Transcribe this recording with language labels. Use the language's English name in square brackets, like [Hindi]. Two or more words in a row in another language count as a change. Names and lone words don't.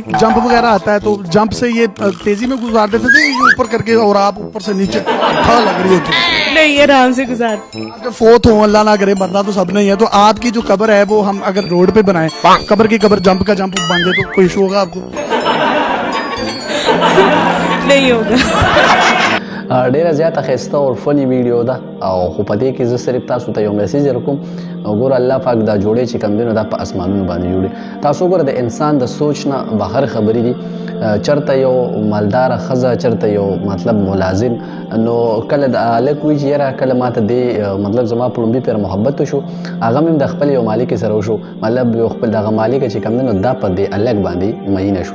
[Urdu] جمپ وغیرہ آتا ہے تو جمپ سے یہ تیزی میں گزار دیتے تھے، یہ اوپر کر کے اور آپ اوپر سے نیچے تھا لگ رہی ہوتی? نہیں، آرام سے گزار. جب فوت ہو، اللہ نہ کرے، مرنا تو سب نہیں ہے، تو آپکی جو قبر ہے وہ ہم اگر روڈ پہ بنائے، قبر کی قبر جمپ کا جمپ بن جائے تو کوئی ایشو ہوگا آپکو? نہیں ہوگا. [Pashto] ډیره زیاته ښایسته او فني ویډیو ده او خو په دې کې زه صرف تاسو ته یو میسیج درکوم. وګوره الله پاک دا جوړې چې کوم دي نو دا په اسمانونو باندې جوړې. تاسو وګوره د انسان د سوچ نه بهر خبرې دي. چرته یو مالداره ښځه، چرته یو مطلب ملازم، نو کله د هلک وایي چې یاره کله ماته دې مطلب زما په لومبي پیر محبت وشو، هغه مې د خپل یو مالک سره وشو، مطلب یو خپل دغه مالک چې کوم دی نو دا په دې هلک باندې مینه شوه.